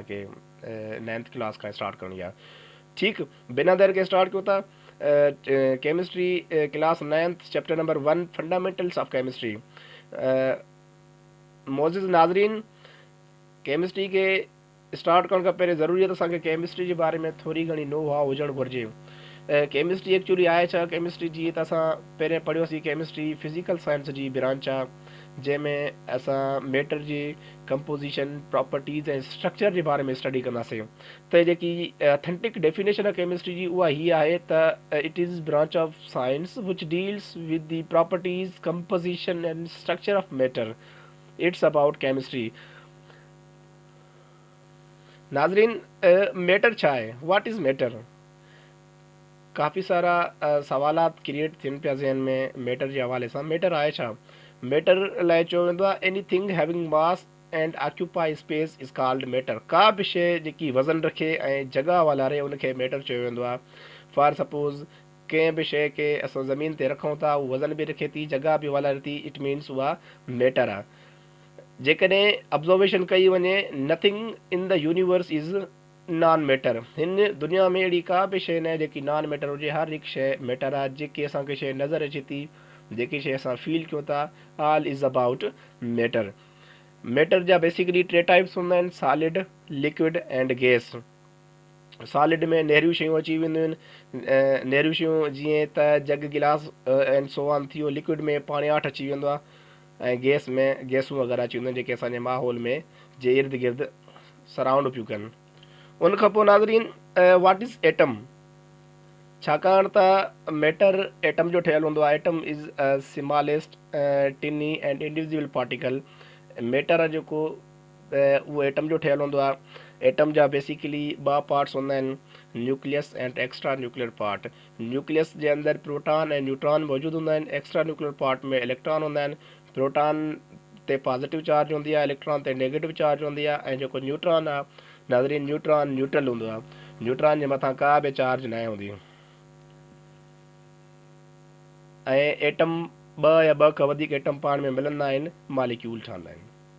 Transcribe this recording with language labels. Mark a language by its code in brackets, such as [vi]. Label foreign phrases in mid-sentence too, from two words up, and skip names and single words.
[sd] असांखे 9th क्लास खां स्टार्ट करणी आहे। ठीकु, बिना देर के स्टार्ट कयूं था। [en] chemistry class 9th chapter number 1 Fundamentals of Chemistry. [sd] मोज़िज़ नाज़रीन, केमिस्ट्री के स्टार्ट करण खां पहिरियों ज़रूरी आहे त असांखे केमिस्ट्री जे बारे में थोरी घणी [en] know how [sd] हुजणु घुरिजे। [en] chemistry actually [sd] आहे छा? केमिस्ट्री जीअं त असां पहिरें पढ़ियोसीं, केमिस्ट्री [en] physical science [sd] जी ब्रांच आहे, जंहिंमें असां मैटर जी कंपोज़िशन, प्रॉपर्टीज़ ऐं स्ट्रक्चर जे बारे में स्टडी कंदासीं। त जेकी ऑथेंटिक डेफिनेशन आहे केमिस्ट्री जी, उहा हीअ आहे त [en] it is branch of science which deals with the properties, composition and structure of matter. it's about chemistry. [sd] नाज़रीन, मैटर छा आहे? [en] What is matter? [sd] काफ़ी सारा सवालात क्रिएट थियनि पिया ज़हन में मैटर जे हवाले सां। मैटर आहे छा? मैटर लाइ चयो वेंदो आहे [en] anything having mass and occupy space is called matter. [sd] का बि शइ जेकी वज़न रखे ऐं जॻह वालारे, उनखे मैटर चयो वेंदो आहे। [en] for suppose [sd] कंहिं बि शइ खे असां ज़मीन ते रखूं था, उहा वज़न बि रखे थी, जॻह बि वालारे थी, [en] it means [sd] उहा मैटर आहे। जेकॾहिं ऑब्ज़र्वेशन कई वञे, [en] nothing in the universe is non matter. [sd] हिन दुनिया में अहिड़ी का बि शइ न आहे जेकी [en] non matter [sd] हुजे। हर हिकु शइ मैटर आहे। जेकी असांखे शइ नज़र अचे थी, जेकी शइ असां फील कयूं था, [en] all is about matter. [sd] मैटर जा बेसिकली 3 टाइप्स हूंदा आहिनि: [en] solid, liquid and gas. [sd] सॉलिड में नेरियूं शयूं अची वेंदियूं आहिनि। नेरियूं शयूं जीअं त जग गिलास [en] and so on [sd] थी वियो। लिक्विड में पाणियाठ अची वेंदो आहे, ऐं गैस में गैसूं वग़ैरह अची वेंदियूं आहिनि, जेके असांजे माहौल में जे इर्द गिर्द सराउंड पियूं कनि। उन खां पोइ नाज़रीन, [en] what is atom? [sd] छाकाणि त मैटर एटम जो ठहियलु हूंदो आहे। [en] atom is smallest tiny and individual particle. [sd] मैटर जेको उहो एटम जो ठहियलु हूंदो आहे। एटम जा बेसिकली 2 पार्ट्स हूंदा आहिनि: [en] nucleus and extra nuclear part. [sd] न्यूक्लियस जे अंदरि प्रोटॉन ऐं न्यूट्रॉन मौजूदु हूंदा आहिनि। [en] extra nuclear part [sd] में इलेक्ट्रॉन हूंदा आहिनि। प्रोटॉन ते [en] positive charge [sd] हूंदी आहे, इलेक्ट्रॉन ते [en] negative charge [sd] हूंदी आहे, ऐं जेको न्यूट्रॉन आहे नाज़रीन, न्यूट्रॉन न्यूट्रल हूंदो आहे। न्यूट्रॉन जे मथां का बि चार्ज न हूंदी। ऐं एटम 2 या 2 खां वधीक एटम पाण में मिलंदा आहिनि, मालिक्यूल ठहंदा आहिनि।